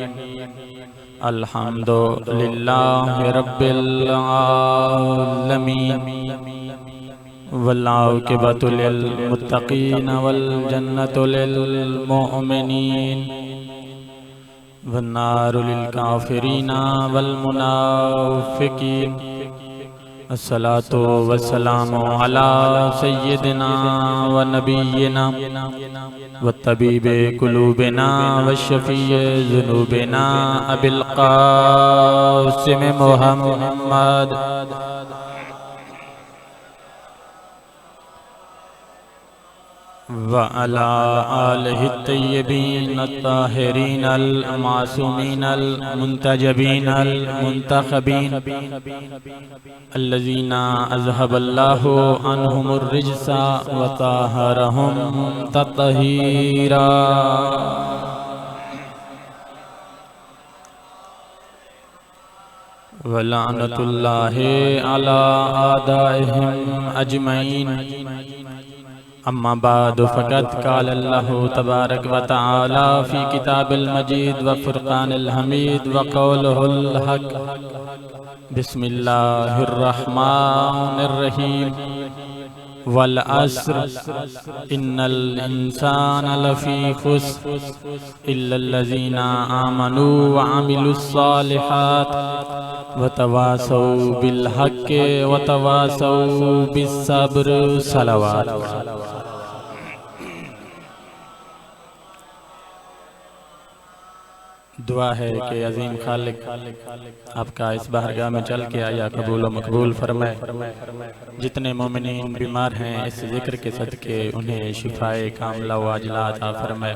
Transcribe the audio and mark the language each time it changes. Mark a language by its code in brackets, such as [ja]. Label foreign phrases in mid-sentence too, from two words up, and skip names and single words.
[ar] الحمد لله رب العالمين والعاقبة للمتقين والجنة للمؤمنين والنار للكافرين والمنافقين. والصلاة والسلام على سيدنا ونبينا وطبيب قلوبنا وشفيع ذنوبنا أبي القاسم محمد وعلى آله الطيبين الطاهرين المعصومين المنتجبين المنتخبين الذين أذهب الله عنهم الرجس وطهرهم تطهيرا. ولعنة الله على أعدائهم أجمعين. أما بعد فقد قال الله تبارك وتعالى في الكتاب المجيد والفرقان الحميد وقوله الحق. بسم الله الرحمن الرحيم. والعصر إن الإنسان لفي خسر إلا الذين آمنوا وعملوا الصالحات وتواصوا بالحق وتواصوا بالصبر. सलावत। [ur] دعا ہے کہ عظیم خالق آپکا اس بارگاہ میں چل کے آیا قبول و مقبول فرمائے. جتنے مومنین بیمار ہیں اس ذکر کے صدقے انہیں شفائے کاملہ و عاجلہ عطا فرمائے.